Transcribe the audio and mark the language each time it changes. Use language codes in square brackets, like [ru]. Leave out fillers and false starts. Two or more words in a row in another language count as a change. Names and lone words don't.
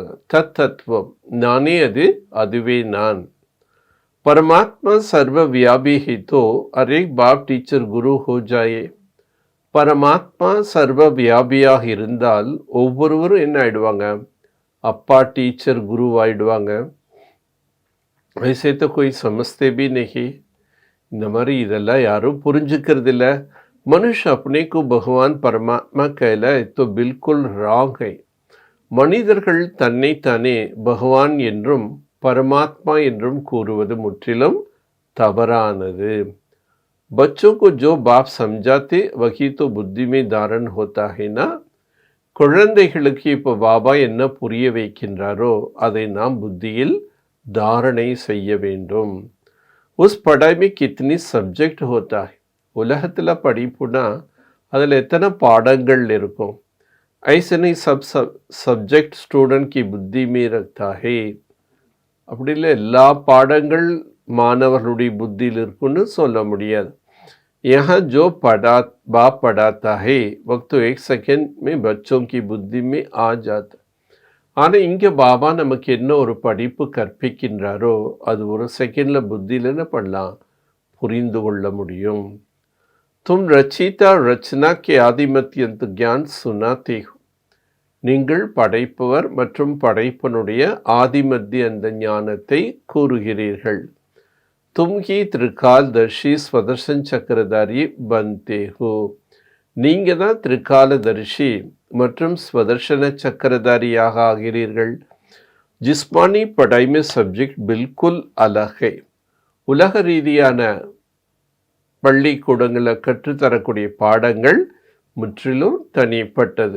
[ta] தத்தத்துவம் நானே, அதுவே நான். [hi] परमात्मा सर्व व्यापी ही तो हरेक बाप टीचर गुरु हो जाए. [ta] பரமாத்மா சர்வ வியாபியாக இருந்தால் ஒவ்வொருவரும் என்ன ஆயிடுவாங்க? அப்பா டீச்சர் குருவாயிடுவாங்க. [hi] ऐसे तो कोई समझते भी नहीं. [ta] இந்த மாதிரி இதெல்லாம் யாரும் புரிஞ்சுக்கிறது இல்லை. [hi] मनुष्य अपने को भगवान परमात्मा कहलाए तो बिल्कुल रॉन्ग है. [ta] மனிதர்கள் தன்னைத்தானே பகவான் என்றும் பரமாத்மா என்றும் கூறுவது முற்றிலும் தவறானது. [hi] बच्चों को जो बाप समझाते वही तो बुद्धि में धारण होता है ना. [ta] குழந்தைகளுக்கு இப்போ பாபா என்ன புரிய வைக்கின்றாரோ அதை நாம் புத்தியில் தாரணை செய்ய வேண்டும். [hi] उस पढ़ाई में कितनी सब्जेक्ट होता है. [ta] உலகத்தில் படிப்புனா அதில் எத்தனை பாடங்கள் இருக்கும். [hi] ऐसे नहीं सब सब्जेक्ट स्टूडेंट की बुद्धि में रखता है. [ta] அப்படி இல்லை எல்லா பாடங்கள் மாணவர்களுடைய புத்தியில் இருக்குன்னு சொல்ல முடியாது. [hi] यहाँ जो बाप पढ़ाता है वक्त तो एक सेकेंड में बच्चों की बुद्धि में आ जाता. [ta] ஆனால் இங்கே பாபா நமக்கு என்ன ஒரு படிப்பு கற்பிக்கின்றாரோ அது ஒரு செகண்டில் புத்தியில் என்ன பண்ணலாம், புரிந்து கொள்ள முடியும். [hi] तुम रचिता रचना के आदिमत्यंत ज्ञान सुनाते हो. [ta] நீங்கள் படைப்பவர் மற்றும் படைப்பனுடைய ஆதிமத்திய அந்த ஞானத்தை கூறுகிறீர்கள். [hi] तुम ही त्रिकालदर्शी स्वदर्शन चक्रधारी बनते हो. [ta] நீங்கள் தான் திரிகாலதர்ஷி மற்றும் ஸ்வதர்ஷன சக்கரதாரியாக ஆகிறீர்கள். [hi] जिस्मानी पढ़ाई में सब्जेक्ट बिल्कुल अलग है. [ta] உலக ரீதியான பள்ளிக்கூடங்களில் கற்றுத்தரக்கூடிய பாடங்கள் முற்றிலும் தனிப்பட்டது.